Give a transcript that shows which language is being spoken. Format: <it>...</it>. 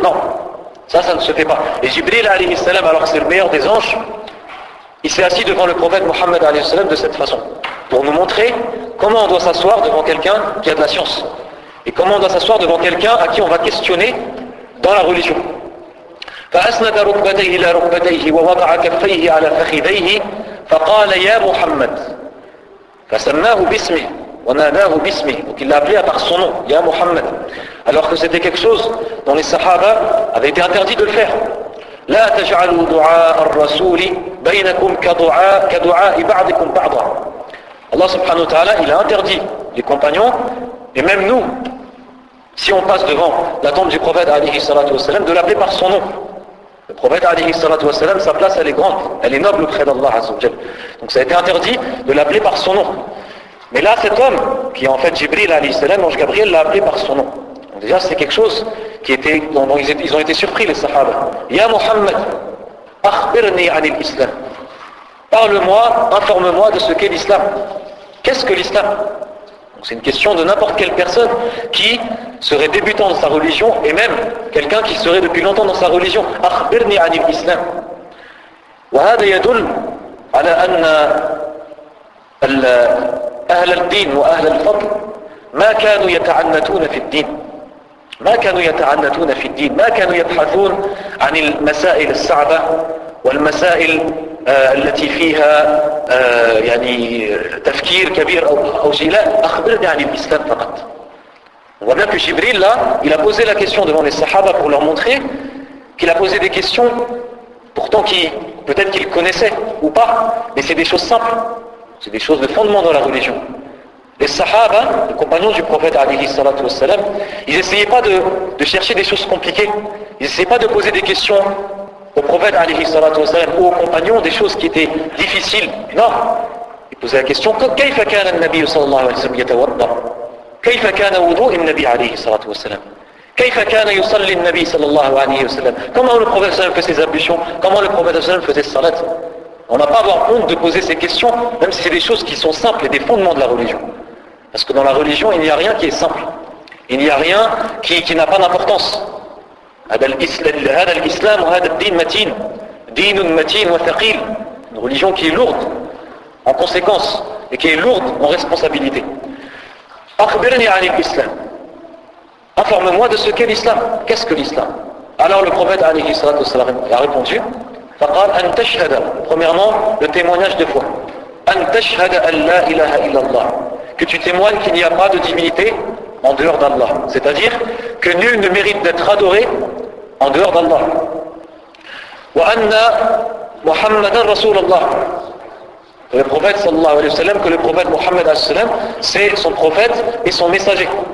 <fr>Non, ça ne se fait pas. Et Jibril alayhi salam, alors que c'est le meilleur des anges, il s'est assis devant le prophète Mohammed alayhi salam de cette façon, pour nous montrer comment on doit s'asseoir devant quelqu'un qui a de la science, et comment on doit s'asseoir devant quelqu'un à qui on va questionner dans la religion.</fr> <ar>فأسند ركبتيه إلى ركبتيه ووضع كفيه على فخذيه فقال يا محمد, فسماه باسمه وَنَادَاهُ بِاسْمِهِ.</ar> <fr>Donc il l'a appelé à part son nom, Ya Muhammad. Alors que c'était quelque chose dont les Sahaba avaient été interdits de le faire.</fr> <ar>لا تجعلوا دعاء الرسول بينكم كدعاء بعضكم بعضا.</ar> <fr>Allah subhanahu wa ta'ala, il a interdit les compagnons, et même nous, si on passe devant la tombe du prophète alayhi salatu wassalam, de l'appeler par son nom. Le prophète alayhi salatu wassalam, sa place elle est grande, elle est noble auprès d'Allah azza wa jal. Donc ça a été interdit de l'appeler par son nom. Mais là cet homme, qui est en fait Jibril alayhi salam, l'ange Gabriel l'a appelé par son nom. Donc déjà c'est quelque chose dont ils ont été surpris les Sahaba. Ya Muhammad, akhbirni anil islam. Parle-moi, informe-moi de ce qu'est l'islam. Qu'est-ce que l'islam? C'est une question de n'importe quelle personne qui serait débutant dans sa religion, et même quelqu'un qui serait depuis longtemps dans sa religion.</fr> <ar>أخبرني عن الإسلام. وهذا يدل على أن أهل الدين وأهل الفضل ما كانوا يتعنتون في الدين. ما كانوا يتعنتون في الدين، ما كانوا يبحثون عن المسائل الصعبة والمسائل التي فيها يعني تفكير كبير أو شيء. لا، أخبرني عن الإسلام فقط.</ar> <fr>On voit bien que Jibril là, il a posé la question devant les Sahaba pour leur montrer qu'il a posé des questions pourtant peut-être qu'ils connaissaient ou pas, mais c'est des choses simples, c'est des choses de fondement dans la religion. Les Sahaba, les compagnons du prophète alayhi salatu wassalam, ils n'essayaient pas de chercher des choses compliquées, ils n'essayaient pas de poser des questions au prophète alayhi salatu wassalam ou aux compagnons des choses qui étaient difficiles.</fr> <ar>Non, ils posaient la question كيف كان النبي صلى الله عليه وسلم يتوضأ؟ كيف كان وضوء النبي عليه الصلاة والسلام؟ كيف كان يصلي النبي صلى الله عليه وسلم؟ Comment le prophète sallam fait ses ablutions?</ar> <fr>Comment le prophète sallam faisait ses salat? On n'a pas à avoir honte de poser ces questions, même si c'est des choses qui sont simples et des fondements de la religion. Parce que dans la religion, il n'y a rien qui est simple. Il n'y a rien qui n'a pas d'importance.</fr> <ar>هذا الإسلام وهذا الدين متين دين متين وثقيل.</ar> <fr>Une religion qui est lourde en conséquence et qui est lourde en responsabilité. أخبرني عن الإسلام. Informe-moi de ce qu'est l'islam. Qu'est-ce que l'islam? Alors le prophète alayhi salatu wassalam a répondu فقال أن تشهد. Premièrement, le témoignage de foi.</fr> <ar>أن تشهد أن لا إله إلا الله.</ar> <fr>Que tu témoignes qu'il n'y a pas de divinité en dehors d'Allah. C'est-à-dire que nul ne mérite d'être adoré en dehors d'Allah.</fr> <ar>وأن محمدا رسول الله.</ar> <fr>Le prophète sallallahu alayhi wa sallam, que le prophète Mohammed alayhi wa sallam, c'est son prophète et son messager.</fr>